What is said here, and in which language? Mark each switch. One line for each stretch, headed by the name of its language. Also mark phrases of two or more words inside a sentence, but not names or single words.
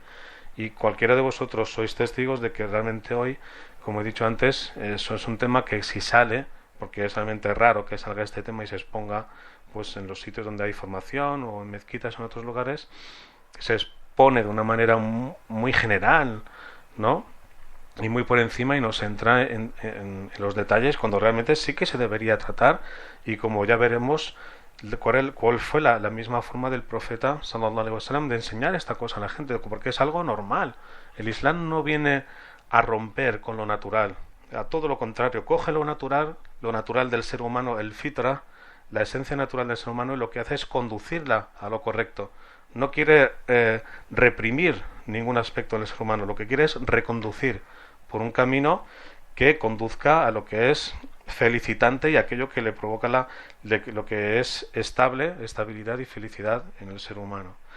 Spanish: Y cualquiera de vosotros sois testigos de que realmente hoy, como he dicho antes, eso es un tema que si sale, porque es realmente raro que salga este tema y se exponga pues en los sitios donde hay formación o en mezquitas o en otros lugares, se expone de una manera muy general, ¿no? Y muy por encima, y nos entra en los detalles cuando realmente sí que se debería tratar, y como ya veremos cuál fue la misma forma del profeta
Arabic: صلى الله عليه وسلم
Spanish: de enseñar esta cosa a la gente, porque es algo normal. El Islam no viene a romper con lo natural, a todo lo contrario, coge lo natural del ser humano, el fitra, la esencia natural del ser humano, y lo que hace es conducirla a lo correcto. No quiere reprimir ningún aspecto del ser humano, lo que quiere es reconducir por un camino que conduzca a lo que es felicitante y aquello que le provoca lo que es estabilidad y felicidad en el ser humano.